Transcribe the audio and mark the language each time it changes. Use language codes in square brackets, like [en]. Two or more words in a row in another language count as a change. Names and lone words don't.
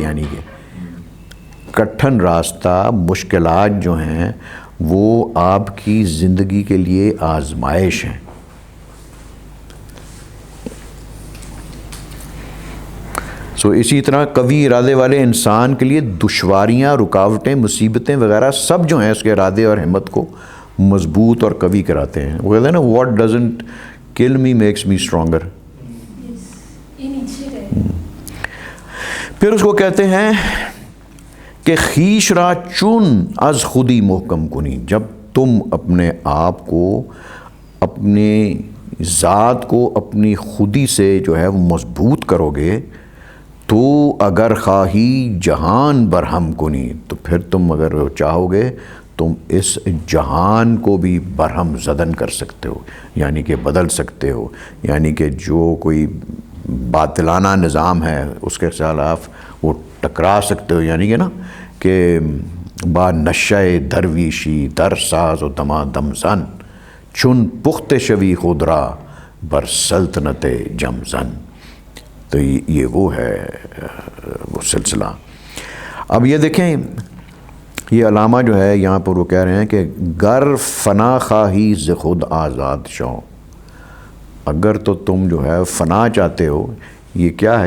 [ur] یعنی کہ کٹھن راستہ مشکلات جو ہیں وہ آپ کی زندگی کے لیے آزمائش ہیں. اسی طرح قوی ارادے والے انسان کے لیے دشواریاں, رکاوٹیں, مصیبتیں وغیرہ سب جو ہیں اس کے ارادے اور ہمت کو مضبوط اور قوی کراتے ہیں. وہ کہتے ہیں نا [en] what doesn't kill me makes me stronger. [fa] پھر اس کو کہتے ہیں کہ خیش را چون از خودی محکم کنی. [ur] جب تم اپنے آپ کو, اپنے ذات کو اپنی خودی سے جو ہے وہ مضبوط کرو گے تو اگر [fa] خواہی جہان برہم کنی, [ur] تو پھر تم اگر چاہو گے تم اس جہان کو بھی [fa] برہم زدن [ur] کر سکتے ہو، یعنی کہ بدل سکتے ہو، یعنی کہ جو کوئی باطلانہ نظام ہے اس کے خلاف وہ ٹکرا سکتے ہو، یعنی کہ نا کہ [fa] با نشۂ درویشی در ساز و دما دم زن چون پخت شوی خودرا بر سلطنت جم زن. [ur] تو یہ وہ ہے وہ سلسلہ. اب یہ دیکھیں یہ علامہ جو ہے یہاں پر وہ کہہ رہے ہیں کہ [fa] گر فنا خواہی ز خود آزاد شو. [ur] اگر تو تم جو ہے فنا چاہتے ہو، یہ کیا ہے؟